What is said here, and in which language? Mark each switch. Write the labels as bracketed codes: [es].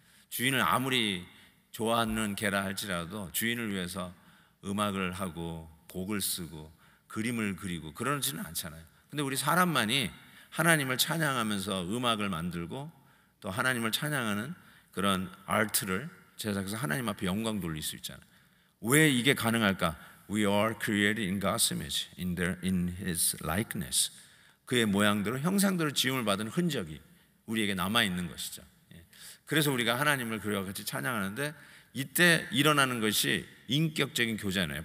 [ko] 주인을 아무리 좋아하는 개라 할지라도 주인을 위해서 음악을 하고 곡을 쓰고 그림을 그리고 그러지는 않잖아요. 근데 우리 사람만이 하나님을 찬양하면서 음악을 만들고 또 하나님을 찬양하는 그런 아트를 제작해서 하나님 앞에 영광 돌릴 수 있잖아요. 왜 이게 가능할까? [en] We are created in God's image, in His likeness. [ko] 그의 모양대로 형상대로 지음을 받은 흔적이 우리에게 남아 있는 것이죠. 그래서 우리가 하나님을 그와 같이 찬양하는데, 이때 일어나는 것이 인격적인 교제잖아요.